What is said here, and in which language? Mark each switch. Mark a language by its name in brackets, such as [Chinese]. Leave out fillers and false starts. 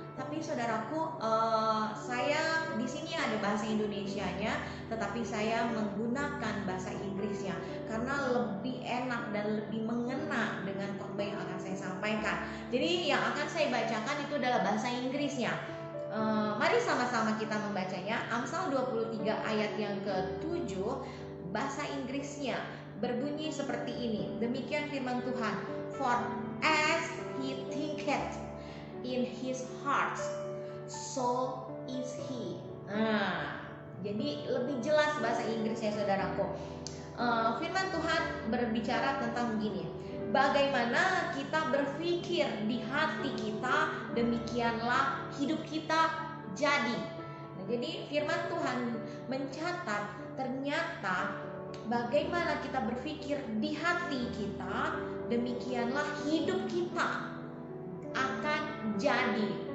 [Indonesian] Tapi saudaraku, saya di sini ada bahasa Indonesianya, tetapi saya menggunakan bahasa Inggrisnya karena lebih enak dan lebih mengena dengan khotbah yang akan saya sampaikan. Jadi yang akan saya bacakan itu adalah bahasa Inggrisnya. Mari sama-sama kita membacanya. Amsal 23 ayat yang ke-7, bahasa Inggrisnya berbunyi seperti ini. Demikian firman Tuhan. [English] For as he thinketh in his heart, so is he. [Indonesian] Jadi lebih jelas bahasa Inggrisnya, saudaraku. Firman Tuhan berbicara tentang begini. Bagaimana kita berpikir di hati kita, demikianlah hidup kita jadi. Jadi firman Tuhan mencatat ternyata bagaimana kita berpikir di hati kita, demikianlah hidup kita akan jadi.